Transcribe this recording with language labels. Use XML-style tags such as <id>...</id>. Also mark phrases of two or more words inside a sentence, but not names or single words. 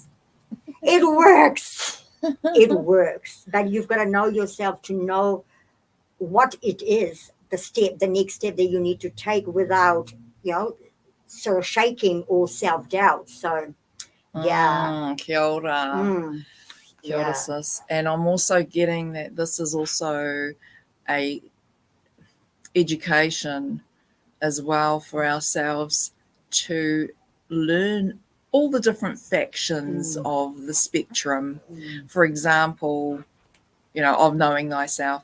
<en>It works. It works. But you've got to know yourself to know what it is, the next step that you need to take without, sort of shaking or self-doubt. So, yeah.</en> <mi>Kia ora. Kia ora,</mi> <en>sis. And I'm also getting that this is also a education as well for ourselves to learn all the different factions of the spectrum. For example, of knowing thyself.</en>